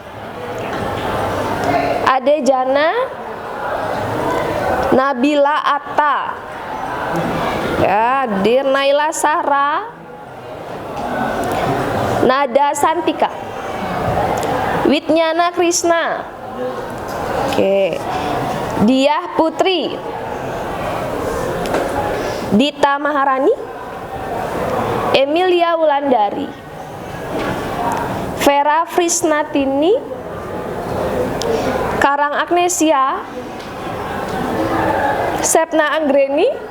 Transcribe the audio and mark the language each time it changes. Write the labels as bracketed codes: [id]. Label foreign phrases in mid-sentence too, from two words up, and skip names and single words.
[id] Ade Jana. Nabila Atta. Ya, Dir Naila Sahra. Nada Santika. Witnyana Krishna. Oke. Diah Putri. Dita Maharani. Emilia Wulandari. Vera Frisnatini. Karang Agnesia. Sepna Anggreni.